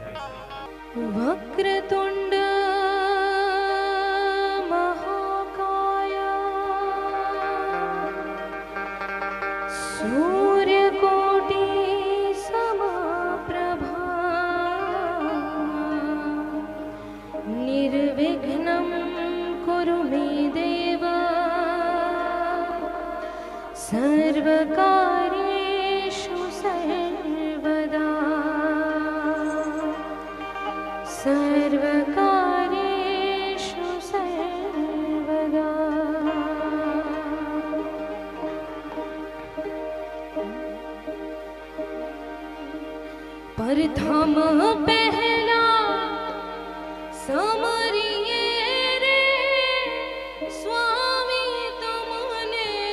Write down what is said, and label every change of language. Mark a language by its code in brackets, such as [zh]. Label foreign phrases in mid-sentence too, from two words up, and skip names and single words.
[sa] वक्रतुण्ड महाकाय सूर्यकोटि समप्रभ निर्विघ्नम् कुरु मे देव सर्वकार्येषु सर्वकार्येषु सर्वदा [hi] प्रथम पहला समरिए रे स्वामी तुमने